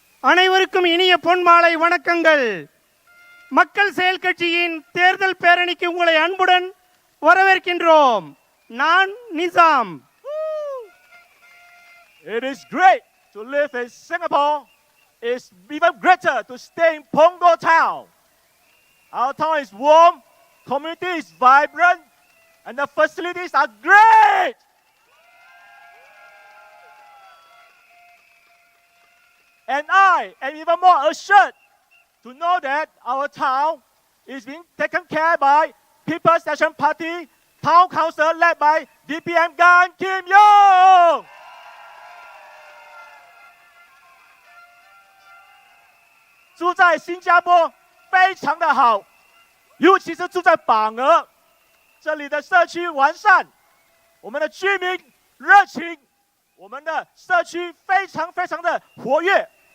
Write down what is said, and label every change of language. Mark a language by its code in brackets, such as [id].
[ta] அனைவருக்கும் இனிய பொன்மாலை வணக்கங்கள். மக்கள் செயல் கட்சியின் தேர்தல் பேரணிக்கு உங்களை அன்புடன் வரவேற்கின்றோம். நான் Nizam. [en] It is great to live in Singapore. It's even greater to stay in Punggol town. Our town is warm, community is vibrant, and the facilities are great. And I am even more assured to know that our town is being taken care by People's Action Party Town Council led by DPM Gan Kim Yong. [zh] 住在新加坡非常的好，尤其是住在榜额，这里的社区完善，我们的居民热情，我们的社区非常的活跃。